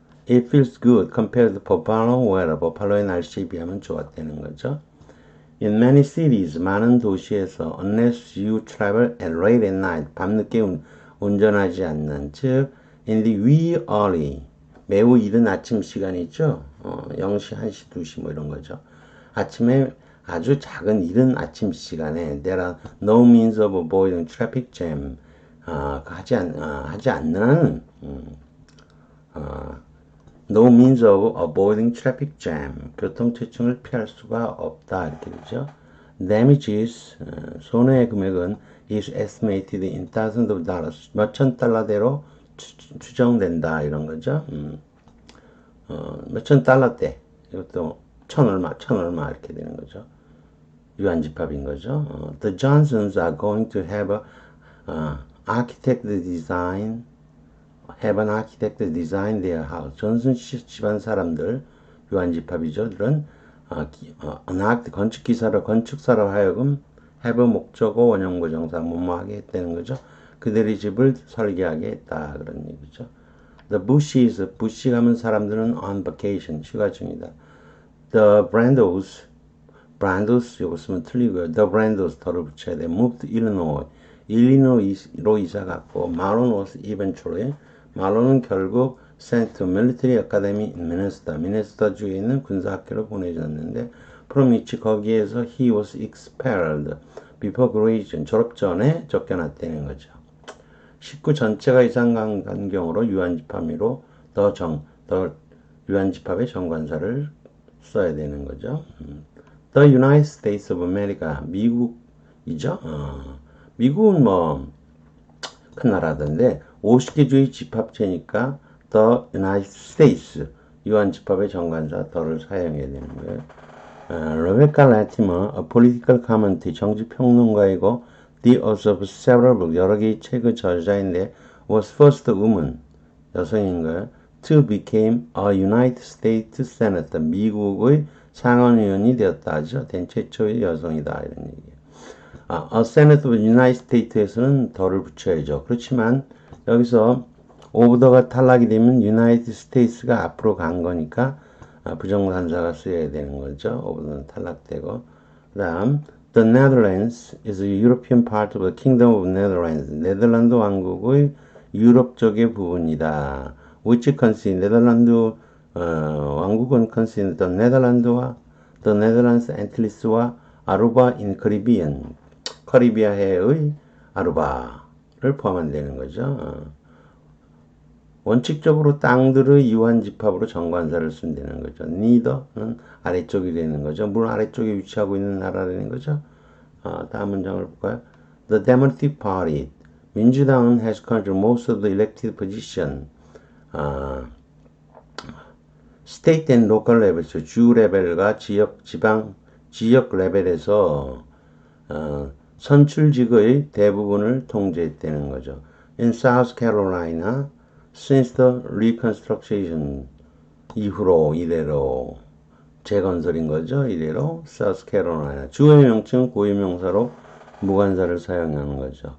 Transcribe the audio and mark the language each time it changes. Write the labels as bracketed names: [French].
[English] It feels good compared to Buffalo weather. [Korean] 버팔로의 날씨에 비하면 좋았다는 거죠. [English] In many cities, [Korean] 많은 도시에서 [English] unless you travel at late at night, [Korean] 밤늦게 운전하지 않는, 즉 [English] in the wee early, [Korean] 매우 이른 아침 시간이죠. 0시, 1시, 2시 뭐 이런 거죠. 아침에 아주 작은 이른 아침 시간에 [English] there are no means of avoiding traffic jam. [Korean] 하지 않는 [English] no means of avoiding traffic jam. [Korean] 교통체증을 피할 수가 없다. 이렇게 되죠. [English] Damages, [Korean] 손해의 금액은 [English] is estimated in thousands of dollars. [Korean] 몇천 달러대로 추정된다. 이런 거죠. 몇천 달러대. 이것도 천 얼마 이렇게 되는 거죠. 유한집합인 거죠. [English] The Johnsons are going to have have an architect design their house. [Korean] 존슨 집안 사람들, 유한집합이죠. 들은 건축사로 하여금 have 목적어, 원형부 정사, 뭐하게 했다는 거죠. 그들의 집을 설계하게 했다. 그런 얘기죠. The Bush 하면 사람들은 [English] on vacation, [Korean] 휴가 중이다. The Brandos, 요거 쓰면 틀리고요. The Brandos 더를 붙여야 돼. [English] Moved to [Korean] 일리노이로 이사 갔고, [English] Marlon was eventually, [Korean] 말론은 결국 [English] sent to military academy in [Korean] 미네소타 주에 있는 군사학교로 보내졌는데, [English] from which [Korean] 거기에서 [English] he was expelled before graduation, [Korean] 졸업 전에 쫓겨났다는 거죠. 식구 전체가 이상 간 경우로 유한집합으로 더 유한집합의 정관사를 써야 되는 거죠. The United States of America, 미국이죠. 미국은 큰 나라던데 50개 주의 집합체니까 The United States, 유한집합의 정관사 더를 사용해야 되는 거예요. [English] 레베카 라티머, a political commentator, [Korean] 정치평론가이고 [English] the author of several books, [Korean] 여러 개의 책의 저자인데 [English] was first woman, [Korean] 여성인 거예요. [English] to become a United States Senator, [Korean] 미국의 상원의원이 되었다 하죠. 된 최초의 여성이다 이런 얘기예요. [English] A Senator of the United States에서는 [Korean] 더를 붙여야죠. 그렇지만 여기서 오브더가 탈락이 되면 United States가 앞으로 간 거니까 부정관사가 쓰여야 되는 거죠. 오브더는 탈락되고. 그 다음 [English] The Netherlands is a European part of the Kingdom of Netherlands. [Korean] 네덜란드 왕국의 유럽 쪽의 부분이다. [English] which consists [Korean] 네덜란드 왕국은 [English] consists the Netherlands Antiles와 아루바 in Caribbean. [Korean] 카리비아해의 아루바를 포함한다는 거죠. 원칙적으로 땅들의 유한집합으로 정관사를 쓴다는 거죠. neither는 아래쪽이 되는 거죠. 물론 아래쪽에 위치하고 있는 나라라는 거죠. 다음 문장을 볼까요? [English] The Democratic Party, [Korean] 민주당은 [English] has controlled most of the elected position. state and local levels, [Korean] 주 레벨과 지역 레벨에서 선출직의 대부분을 통제했다는 거죠. [English] In South Carolina, since the Reconstruction [Korean] 이후로 이래로 재건설인 거죠. 이래로 South Carolina 주의 명칭 고유명사로 무관사를 사용하는 거죠.